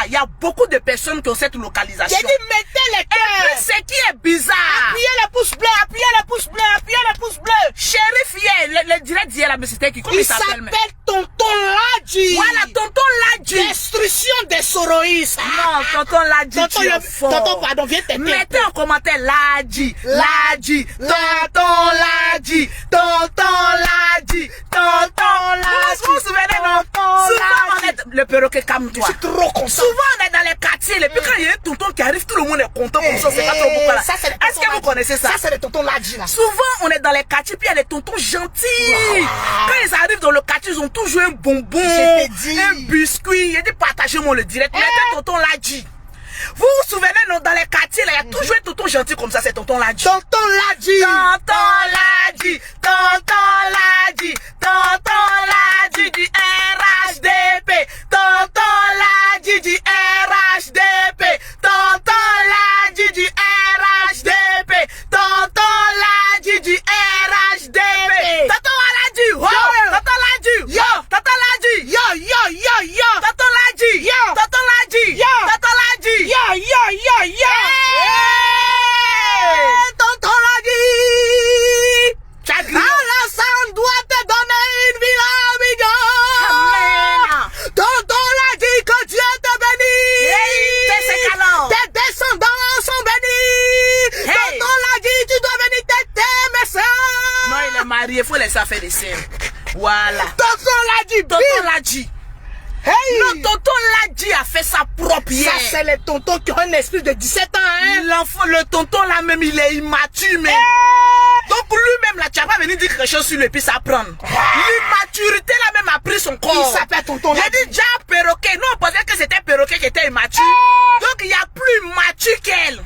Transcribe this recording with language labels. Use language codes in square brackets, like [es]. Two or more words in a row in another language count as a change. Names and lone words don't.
[fr] Il y a beaucoup de personnes qui ont cette localisation. J'ai dit mettez les cœurs. Ce qui est bizarre. Appuyez les pouces bleus, appuyez les pouces bleus, appuyez les pouces bleus. Shérif hier, le direct d'hier là, mais c'était qui? Comment il s'appelle? Tonton Ladji. Voilà, tonton Ladji. Destruction des Soroïs. Non, tonton Ladji. Tonton, pardon, viens t'aider. Mettez en commentaire Ladji, Ladji, tonton Ladji, tonton Ladji, tonton Ladji. Vous vous souvenez, non? Souvent on est le perroquet, calme-toi. Je suis trop content. Souvent on est dans les quartiers, et puis quand il y a un tonton qui arrive, tout le monde est content comme ça, c'est pas trop beaucoup là. Est-ce que vous connaissez ça? Ça c'est le tonton Ladji là. Souvent on est dans les quartiers, puis il y a des tontons gentils. Quand ils arrivent dans le quartier, ils ont toujours un bonbon, un biscuit. Il dit partagez-moi le direct. Mettez tonton Ladji. Vous vous souvenez, non, dans les quartiers, là, il y a toujours un tonton gentil comme ça, c'est tonton Ladji. Tonton Ladji. Tonton Ladji. Tonton Ladji. Tonton Ladji du RHDP. Tonton Ladji du RHDP. Tonton Ladji du RHDP. Tonton Ladji du RHDP. Tonton Ladji. Oh, tonton Ladji. Yo. Tonton Ladji. Yo, yo, yo, yo. Tonton Ladji. Yo. Tonton Ladji. Yo. Tonton Ladji. Yo, yo, yo, yo. Tonton Ladji. Alassane doit te donner une villa à Amen. Tonton Ladji, que Dieu te bénisse. Tes descendants sont bénis. Tonton Ladji, tu dois venir t'aider, mes soeurs. Non, il est marié, il faut laisser faire des scènes. Voilà. Tonton Ladji, Tonton Ladji. Hey. Le tonton Ladji a fait sa propre hier. Ça, c'est les tontons qui ont un esprit de 17 ans, hein. L'enfant, le tonton là même, il est immature, mais. Donc lui-même là, tu vas pas venir dire quelque chose sur lui puis s'apprendre. L'immaturité là même a pris son corps. Il s'appelle tonton Ladji. J'ai dit déjà perroquet. Non, on pensait que c'était perroquet qui était immature. Donc il y a plus mature qu'elle.